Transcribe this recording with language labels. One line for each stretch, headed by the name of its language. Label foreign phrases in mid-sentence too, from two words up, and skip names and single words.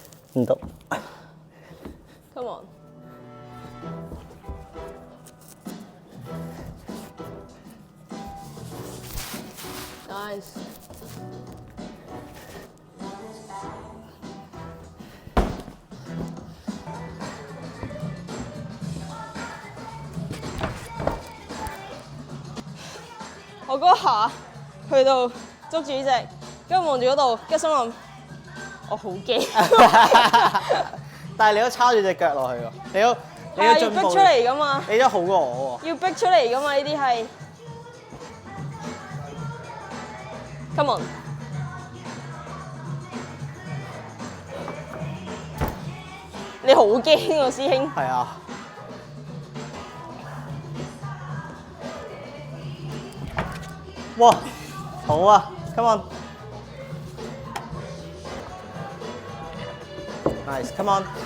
Cantonese: 唔得。
English: Come on。Nice。
Cantonese: 我嗰下去到捉住呢隻，跟住望住嗰度，跟住心諗我好驚。但係你都叉住隻腳落去喎，你都係進步要逼出嚟㗎嘛，你都好過我喎。要逼出嚟㗎嘛，呢啲係。
English: Come on。
Cantonese: 你好驚喎，師兄。係啊。哇，好啊
English: ，come on。Nice，come on。